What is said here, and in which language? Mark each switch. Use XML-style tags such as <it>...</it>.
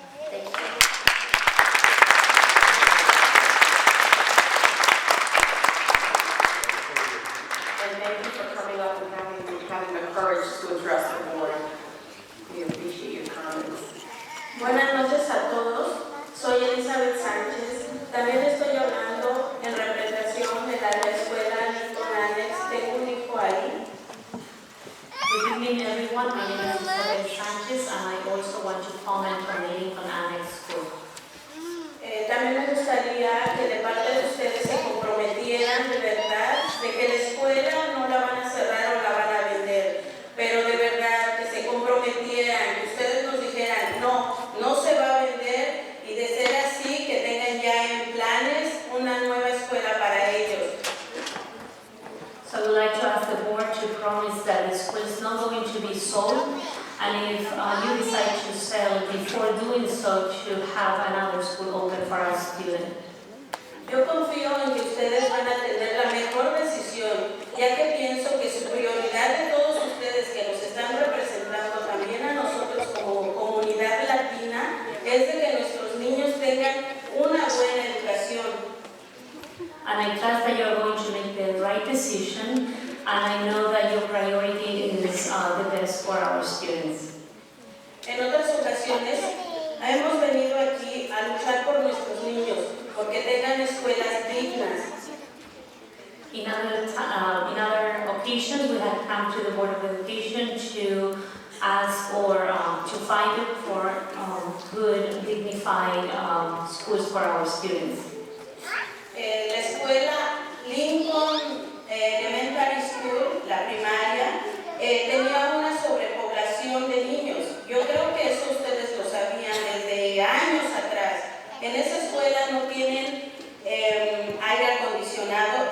<en>Thank you. And thank you for coming up and having the courage to address the board. We appreciate your comments.</en> <es>Buenas noches a todos. Soy Elizabeth Sánchez. También estoy hablando en representación de la escuela Annex. Tengo un hijo ahí.</es> <en>Good evening, everyone. My name is Elizabeth Sanchez, and I also want to comment on the Lincoln Annex School.</en> <es>También me gustaría que de parte de ustedes se comprometieran de verdad de que la escuela no la van a cerrar o la van a vender, pero de verdad que se comprometieran, que ustedes nos dijeran no se va a vender, y de ser así que tengan ya en planes una nueva escuela para ellos.</es> <en>So I would like to ask the board to promise that the school is not going to be sold, and if you decide to sell, before doing so, to have another school open for our students.</en> <es>Yo confío en que ustedes van a tener la mejor decisión, ya que pienso que su prioridad de todos ustedes que nos están representando también a nosotros como comunidad latina es de que nuestros niños tengan una buena educación.</es> <en>And I trust that you're going to make the right decision, and I know that your priority is the best for our students.</en> <es>En otras ocasiones hemos venido aquí a luchar por nuestros niños, porque tengan escuelas dignas.</es> <en>In other occasions, we have come to the Board of Education to ask or to fight for good, dignified schools for our students.</en> <es>La escuela Lincoln Elementary School, la primaria, tenía una sobrepoblación de niños. Yo creo que eso ustedes lo sabían desde años atrás. En esa escuela no tienen aire acondicionado.</es>